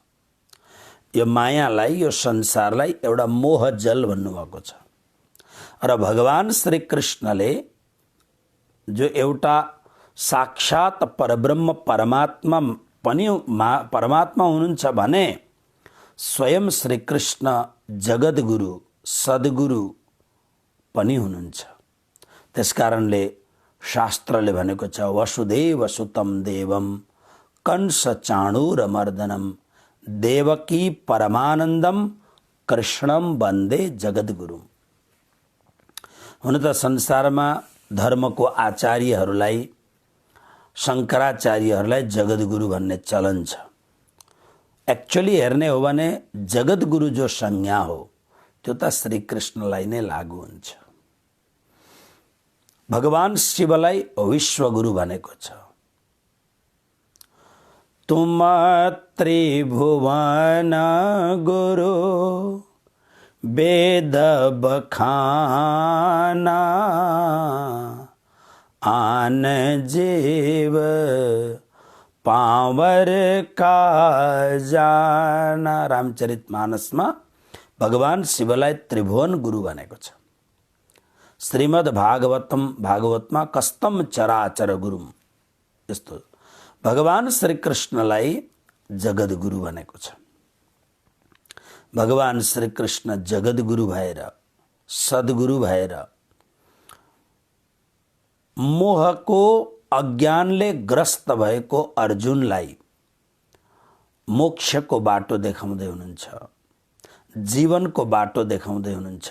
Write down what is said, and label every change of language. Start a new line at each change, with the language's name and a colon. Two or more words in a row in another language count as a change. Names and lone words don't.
Nepali: यो मायालाई, यो संसारलाई एउटा मोहजल भन्नुभएको छ। र भगवान श्री कृष्णले जो एउटा साक्षात परब्रह्म परमात्मा हुनुहुन्छ भने स्वयं श्री कृष्ण जगद्गुरु सद्गुरु पनि हुनुहुन्छ। त्यसकारणले शास्त्रले भनेको छ
Sanskrit: वसुदेव सुतम देवम कंस चाणूरमर्दनम देवकी परमानन्दम कृष्णम वन्दे जगद्गुरुम।
Nepali: हुन त संसारमा धर्मको आचार्यहरूलाई, शङ्कराचार्यहरूलाई जगद्गुरु भन्ने चलन छ। एक्चुअली हेर्ने हो भने जगद्गुरु जो संज्ञा हो त्यो त श्री कृष्णलाई नै लागू हुन्छ। भगवान शिवलाई विश्वगुरु भनेको छ।
Awadhi: तुम त्रिभुवन गुरु वेद बखाना आन जीव पावर का जाना।
Nepali: रामचरितमानसमा भगवान शिवलाई त्रिभुवन गुरु भनेको छ। श्रीमद् भागवतमा
Sanskrit: कस्तम चराचर गुरुम,
Nepali: यस्तो भगवान श्री कृष्णलाई जगद्गुरु भनेको छ। भगवान श्री कृष्ण जगद्गुरु भएर, सद्गुरु भएर मोहको अज्ञानले ग्रस्त भएको अर्जुनलाई मोक्षको बाटो देखाउँदै हुनुहुन्छ, जीवनको बाटो देखाउँदै हुनुहुन्छ।